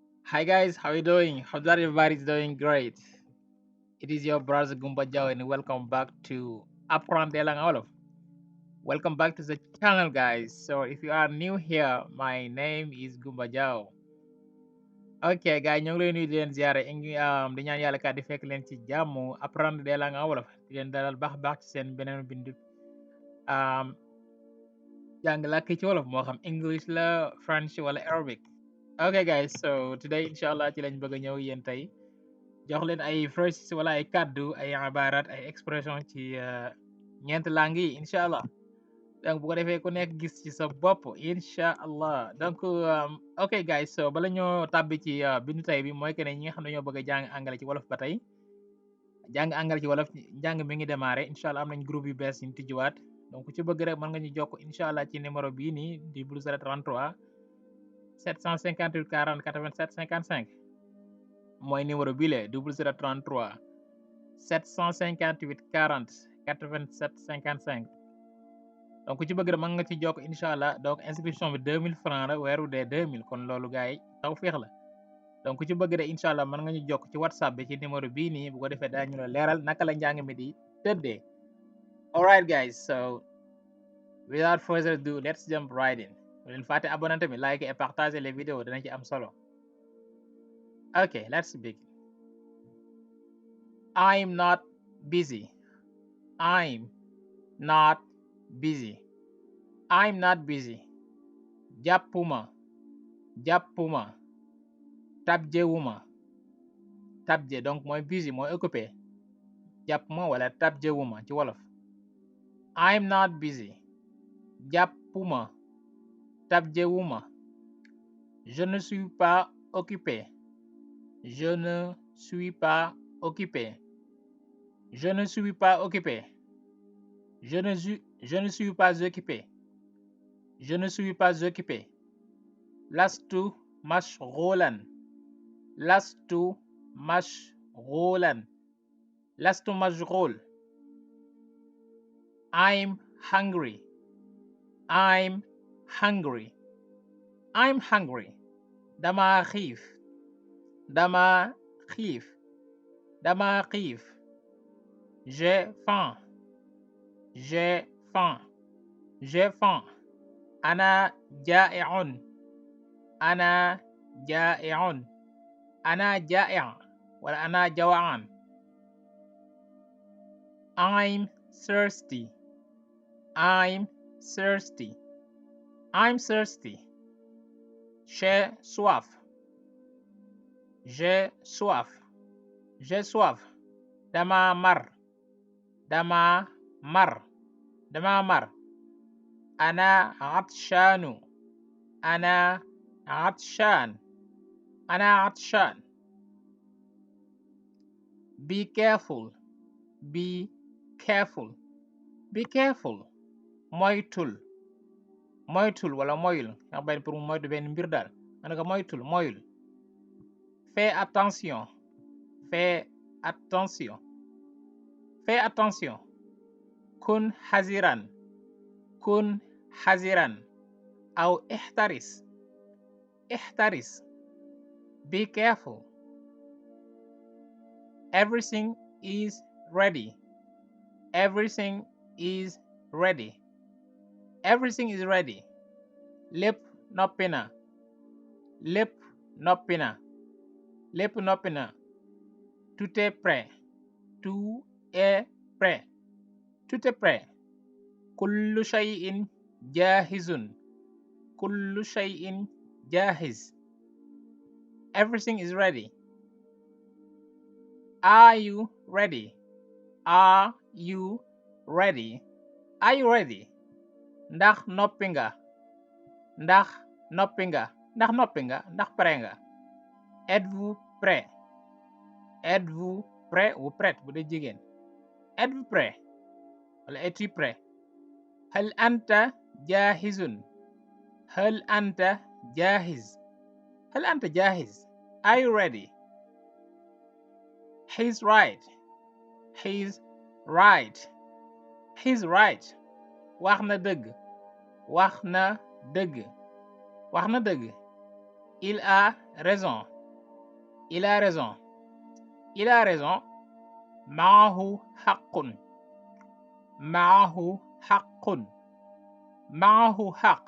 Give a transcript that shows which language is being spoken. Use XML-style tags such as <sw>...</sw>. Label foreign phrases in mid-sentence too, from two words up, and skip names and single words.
<en>Hi guys, how you doing? Hope that everybody's doing great. It is your brother Gumba Jao and welcome back to Apprendre Wolof. Welcome back to the channel guys. So if you are new here, my name is Gumba Jao. Ok guys,</en> <wo>ñu ngi leen nuyu di leen ziare di ñaan yàlla kat di fekk leen ci jàmm Apprendre des langues wolof di leen dalal baax ci seen beneen bindu jàng làkk ci wolof moo xam English la French wala Arabic.</wo> <en>Ok guys, so today</en> <wo>inshallah ci lañ bëgg a ñëw yéen tey jox leen ay phrases wala ay kaddu ay عبارات ay expression ci ñeent langues yi incha allah donc bu ko defee ku nekk gis ci sa bopp</wo> <ar>إن شاء الله</ar> <wo>donc</wo> <en>ok guys so</en> <wo>bala ñoo tàbbi ci bindu tey bi mooy que ne ñi nga xam ne ñoo bëgg a jàng angale ci wolof ba tey jàng angale ci wolof jàng mi ngi démarré</wo> <ar>إن شاء الله</ar> <wo>am nañ groupe yu bees ñu tijjiwaat donc ku ci bëgg rek mën nga ñu jokk</wo> <ar>إن شاء الله</ar> <wo>ci numéro bii nii di plus 33 758 40 87 55 mooy numéro bii la 0033 758 40 87 55 donc ku ci bëgg rek mën nga ci jokk</wo> <ar>إن شاء الله</ar> <wo>donc inscription bi 2000 francs la weeru dee 2000 kon loolu gars yi taw féex la donc ku ci bëgg rek</wo> <ar>إن شاء الله</ar> <wo>mën nga ñu jokk ci whatsapp bi ci numéro bii nii bu ko defee daañu la leeral naka la njàng mi di tëddee.</wo> <en>Alright guys, so without further ado, let's jump right in.</en> <wo>bu leen fàtte abonné tamit like</wo> <fr>et partager les vidéos</fr> <wo>dana ci am solo.</wo> <en>Ok, let's begin. I'm not busy. I'm not busy. I'm not busy.</en> <wo>Jàppuma jàppuma tabjewuma tabje donc mooy busy mooy occupé jàppuma wala tabjewuma ci wolof.</wo> <en>I'm not busy.</en> <wo>Jàppuma tabjewuma.</wo> <fr>Je ne suis pas occupé. Je ne suis pas occupé. Je ne suis pas occupé. Je ne suis pas occupé. Je ne suis pas occupé.</fr> <ar>لست مشغولاً. لست مشغولاً. لست مشغول.</ar> <en>I'm hungry. I'm hungry. I'm hungry.</en> <wo>Dama xiif. Dama xiif. Dama xiif.</wo> <fr>J'ai faim. J'ai faim. J'ai faim.</fr> <ar>أنا جائع. أنا جائع. أنا جائع ولا أنا جوعان.</ar> <en>I'm thirsty. I'm thirsty. I'm thirsty.</en> <fr>J'ai soif. J'ai soif. J'ai soif.</fr> <wo>Dama mar. Dama mar. Dama mar.</wo> <ar>أنا عطشان. أنا عطشان. أنا عطشان.</ar> <en>Be careful. Be careful. Be careful.</en> <wo>Moytul. Moytul wala moyul nga bañ pour mu moytu benn mbir daal ma ne ko moytul moyul.</wo> <fr>Fais attention. Fais attention. Fais attention.</fr> <ar>كن حاضراً. كن حاضراً. أو احترس. احترس.</ar> <en>Be careful. Everything is ready. Everything is ready. Everything is ready.</en> <wo>Lépp noppi na. Lépp noppi na. Lépp noppi na.</wo> <fr>Tout est prêt. Tout est prêt. Tout est prêt.</fr> <ar>كل شيء جاهز. كل شيء جاهز.</ar> <en>Everything is ready. Are you ready? Are you ready? Are you ready?</en> <wo>Ndax noppi nga. Ndax noppi nga. Ndax noppi nga. Ndax pare nga.</wo> <fr>Êtes-vous prêt? Êtes-vous prêt ou prête bu dee jigéen. Êtes-vous prêt? wala es-tu prêt?</fr> <ar>هل أنت جاهز. هل أنت جاهز. هل أنت جاهز.</ar> <en>Are you ready? He's right. He's right. He's right.</en> <wo>Wax na dëgg. Wax na dëgg. Wax na dëgg.</wo> <fr>Il a raison. il a raison. Il a raison.</fr> <ar>معه حق. معه حق. معه حق.</ar>